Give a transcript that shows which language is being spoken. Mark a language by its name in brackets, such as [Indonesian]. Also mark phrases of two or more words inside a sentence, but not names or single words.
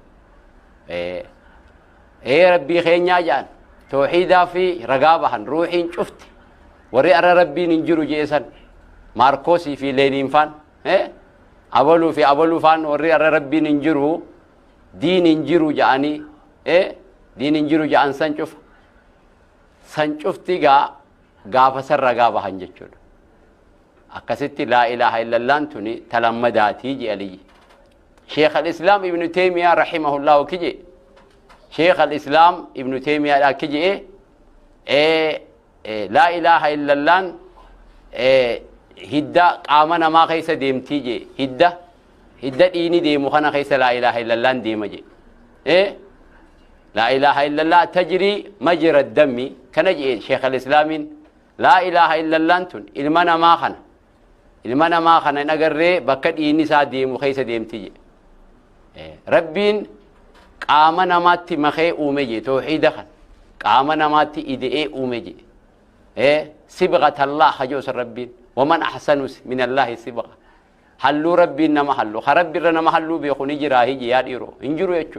[Oromo] rabbii keenyaa jaan tawxiidaa fi ragaa bahan ruuxiin cufti warri arra rabbiin hin jiru jeesan maarkoosii fi leeniinfaan abaluu fi abaluufaan warri arra rabbiin hin jiru diin hin jiru ja'anii diin hin jiru ja'an san cufti gaafa san ragaa bahan jechuudha. Akkasitti [Arabic] لا إله إلا الله [Oromo] tuni talammadaati je aliyyi Sheikh al-Islam Ibn Taymiyyah rahimahullah kije Sheikh al-Islam Ibn Taymiyyah da kije [Arabic] لا إله إلا الله [Oromo] hidda qaama namaa keessa deemtii je hidda dhiini deemu kana keessa [Arabic] لا إله إلا الله [Oromo] deema je [Arabic] لا إله إلا الله تجري مجرى الدم [Oromo] kana je Sheikh al-Islamin [Arabic] لا إله إلا الله [Oromo] tun ilma namaa kana nagarree bakka dhiini isaa deemu keessa deemti je rabbiin qaama namaatti makee uume je tawxiida kan qaama namaatti ide'ee uume je sibghatallah hajoos rabbiin [Arabic] ومن أحسن من الله صبغة [Oromo] halluu rabbiin nama hallu ka rabbirra nama halluu beekuni jiraahi je yaa dhiiroo hin jiru jechuudha.